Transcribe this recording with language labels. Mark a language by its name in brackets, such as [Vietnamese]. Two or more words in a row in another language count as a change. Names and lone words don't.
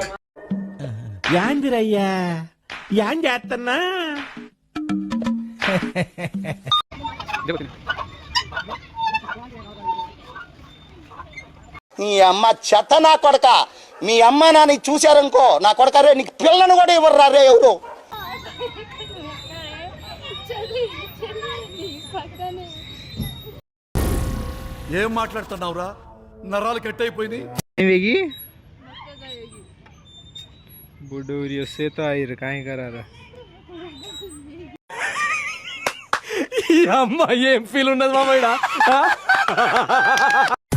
[Telugu] యాందిరయ్యా యాన్ చేస్తున్నా నీ అమ్మ చెత్త నా కొడక. మీ అమ్మ నాని చూశారనుకో నా కొడక రే, నీకు పిల్లను కూడా ఇవ్వరు రే ఎవరు. ఏం మాట్లాడుతున్నావురా? నరాలు కట్ అయిపోయింది. [Hindi] बुड्ढू से तो आई रे काहे करा रहा [Telugu] అమ్మ ఏం ఫీల్ ఉన్నది మామయ్య.